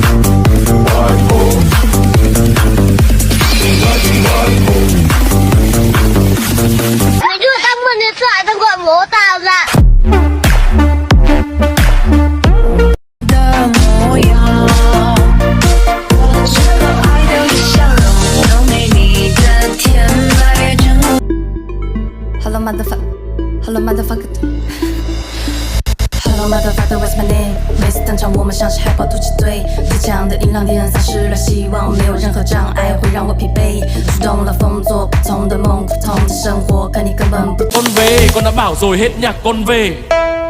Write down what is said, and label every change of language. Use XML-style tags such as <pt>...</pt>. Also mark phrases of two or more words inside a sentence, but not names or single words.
<vi>mày đưa tao mượn điện thoại tao gọi bố tao ra.</vi> <en>Hello motherfucker Hello motherfucker what's my name</en> <zh>每次登场我们像是海豹突击队，最强的音量敌人丧失了希望，没有任何障碍会让我疲惫，触动了风做不同的梦，普通的生活可你根本不懂。</zh> <vi>Con về, con đã bảo rồi hết nhạc con về.</vi>